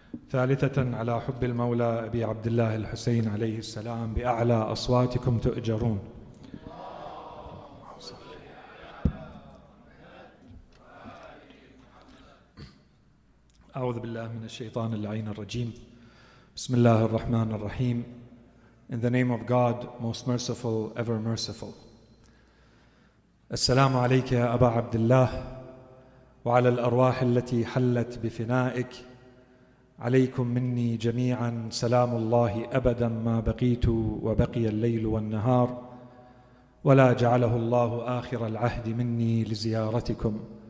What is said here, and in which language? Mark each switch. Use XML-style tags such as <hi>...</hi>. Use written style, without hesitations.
<ar>ثالثة على حب المولى أبي عبد الله الحسين عليه السلام بأعلى أصواتكم تؤجرون. أعوذ بالله من الشيطان اللعين الرجيم. بسم الله الرحمن الرحيم.</ar> <en>In the name of God, most merciful, ever merciful.</en> <ar>السلام عليك يا أبا عبد الله وعلى الأرواح التي حلت بفنائك. عليكم مني جميعا سلام الله أبدا ما بقيت وبقي الليل والنهار، ولا جعله الله آخر العهد مني لزيارتكم.</ar>